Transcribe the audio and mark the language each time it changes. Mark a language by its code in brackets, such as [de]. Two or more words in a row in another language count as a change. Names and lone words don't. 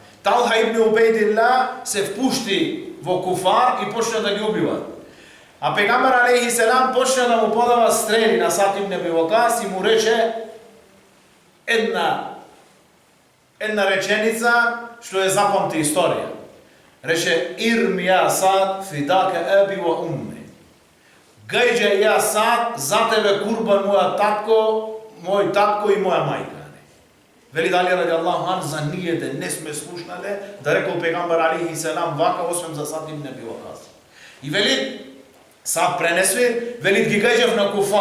[mk] Талха ибн Убейдилла се впушти во куфар и почна да ги убива. А пегамбер [ar] عليه السلام [mk] почна да му подава стрели на Сад ибн Аби Вакас и му рече една реченица што е запамти историја. [ar] Рече ارم يا سعد فداك أبي وأمي. [mk] Гајđe ја Сад за тебе курбан мој татко и моја мајка. Вели Али [ar] رضي الله عنه, [mk] за ние да не сме слушнале да рекол пегамбер [ar] عليه السلام [mk] вака освен за Сад ибн Аби Вакас. И вели Сад пренесви, вели ги гајđев на куфар.